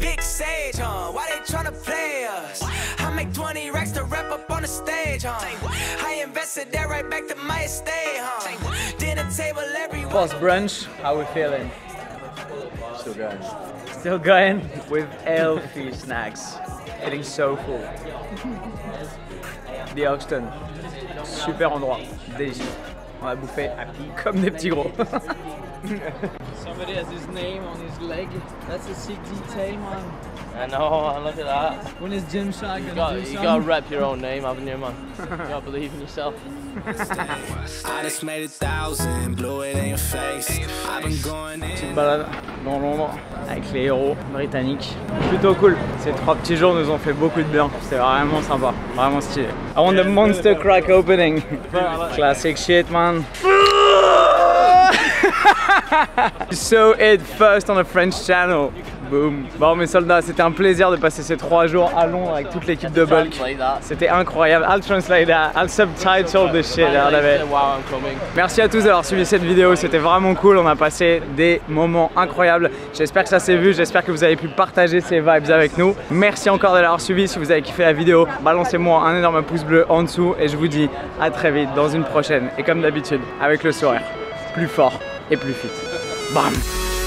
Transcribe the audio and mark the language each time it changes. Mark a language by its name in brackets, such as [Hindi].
[English] Big Sage, why they tryna play us? I make 20 racks to wrap up on the stage, I invested that right back to my estate, Dinner table everywhere. Post brunch, how we feeling? Still going. Still going with healthy snacks. Getting so full. [French] The Hoxton, super endroit, délicieux. On va bouffer comme des petits gros. [English] Somebody has his name on his leg. That's a sick detail, man. I know, look at that. When is Gymshark gonna do You gotta rep your own name, haven't you, man? You gotta believe in yourself. I just made 1,000, blew it in your face. I've been going in. [French] Petite balade dans Londres avec les héros britanniques. Plutôt cool. Ces 3 petits jours nous ont fait beaucoup de bien. C'était vraiment sympa, vraiment stylé. [English] I want the monster crack opening. Classic shit, man. You saw it first on a French channel. Boom. [French] Bon mes soldats, c'était un plaisir de passer ces 3 jours à Londres avec toute l'équipe de Bulk. C'était incroyable. [English] I'll translate that. I'll subtitle the shit out of it. [French] Merci à tous d'avoir suivi cette vidéo, c'était vraiment cool. On a passé des moments incroyables. J'espère que ça s'est vu, j'espère que vous avez pu partager ces vibes avec nous. Merci encore de l'avoir suivi. Si vous avez kiffé la vidéo, balancez-moi un énorme pouce bleu en dessous et je vous dis à très vite dans une prochaine. Et comme d'habitude, avec le sourire, plus fort et plus fit. Bam!